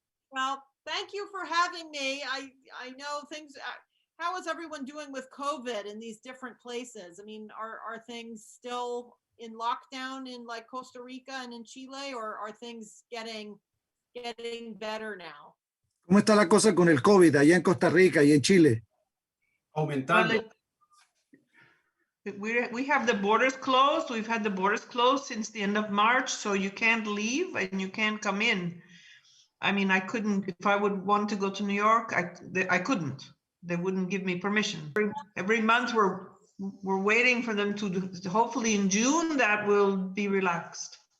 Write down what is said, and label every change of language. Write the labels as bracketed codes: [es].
[en] Well, thank you for having me. I know things. How is everyone doing with COVID in these different places? I mean, are things still in lockdown in like Costa Rica and in Chile, or are things getting better now? [es] ¿Cómo está la cosa con el COVID allá en Costa Rica y en Chile? Aumentando. [en] We have the borders closed. We've had the borders closed since the end of March, so you can't leave and you can't come in. I mean, I couldn't, if I would want to go to New York, I couldn't. They wouldn't give me permission. Every month we're waiting for them to, hopefully in June, that will be relaxed.